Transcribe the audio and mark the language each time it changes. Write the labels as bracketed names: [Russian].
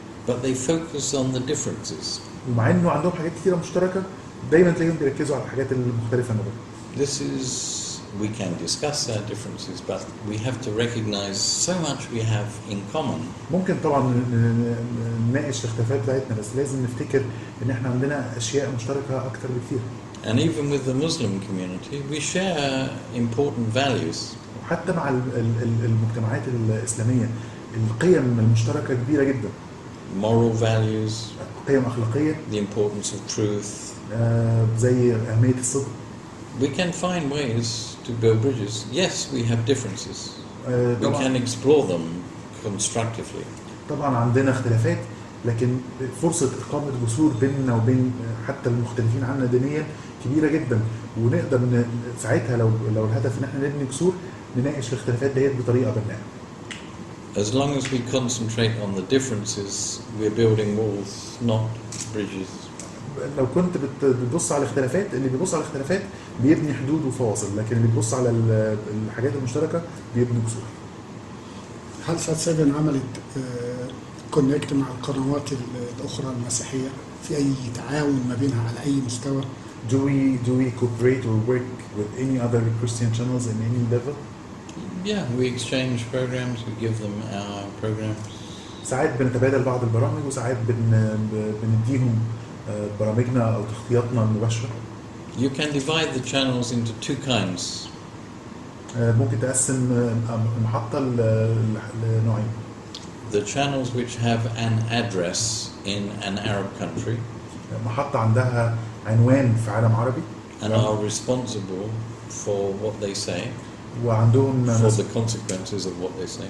[English] But they focus on the differences. [Arabic] ومع انه عندهم حاجات كتيرة مشتركة دايما تلاقيهم بيركزوا على الحاجات المختلفة ما بينهم. [English] This is, we can discuss our differences, but we have to recognize so much we have in common. [Arabic] ممكن طبعا نناقش الاختلافات بتاعتنا بس لازم نفتكر ان احنا عندنا اشياء مشتركة اكتر بكتير. [English] And even with the Muslim community, we share important values. [Arabic] وحتى مع المجتمعات الإسلامية القيم المشتركة كبيرة جدا. [English] Moral values, [Arabic] قيم أخلاقية. [English] the importance of truth. [Arabic] زي أهمية الصدق. [English] We can find ways to build bridges. Yes, we have differences. We can explore them constructively. [Arabic] طبعا عندنا اختلافات لكن فرصة إقامة جسور بيننا وبين حتى المختلفين عنا دينيا كبيرة جدا ونقدر ساعتها لو الهدف ان احنا نبني جسور نناقش الاختلافات ديت بطريقة بناءة. [English] As long as we concentrate on the differences, we're building walls, not bridges. [Arabic] لو كنت بتبص على الاختلافات اللي بيبص على الاختلافات بيبني حدود وفواصل لكن اللي بيبص على الحاجات المشتركة بيبني جسور. هل سات 7 عملت كونكت مع القنوات الأخرى المسيحية في أي تعاون ما بينها على أي مستوى؟ [English] Do we cooperate or work with any other Christian channels in any level? Yeah, we exchange programs, we give them our programs. [Arabic] ساعات بنتبادل بعض البرامج وساعات بنديهم برامجنا أو تغطياتنا المباشرة. [English] You can divide the channels into two kinds. [Arabic] ممكن تقسم المحطة لنوعين. [English] The channels which have an address in an Arab country [Arabic] محطة عندها عنوان في عالم عربي [English] and are responsible for what they say, [Arabic] وعندهم [English] for the consequences of what they say.